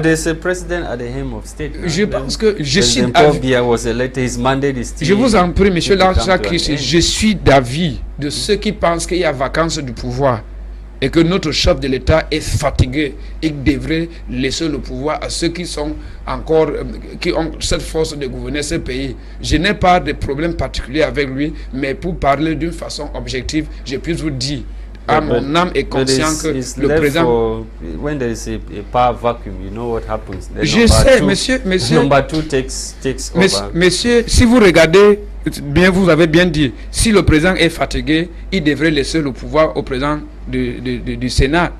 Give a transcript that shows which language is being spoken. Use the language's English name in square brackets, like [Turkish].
[French] Je pense que je suis je vous en prie, monsieur Lasha, je suis d'avis de ceux qui pensent qu'il y a vacance du pouvoir et que notre chef de l'État est fatigué et devrait laisser le pouvoir à ceux qui sont encore, qui ont cette force de gouverner ce pays. Je n'ai pas de problème particulier avec lui, mais pour parler d'une façon objective, je puis vous dire à mon âme est conscient que le président. [English] When there is a power vacuum, you know what happens. [French] Je sais, monsieur. [English] Number two takes over. [French] Monsieur, si vous regardez bien, vous avez bien dit, si le président est fatigué, il devrait laisser le pouvoir au président du Sénat.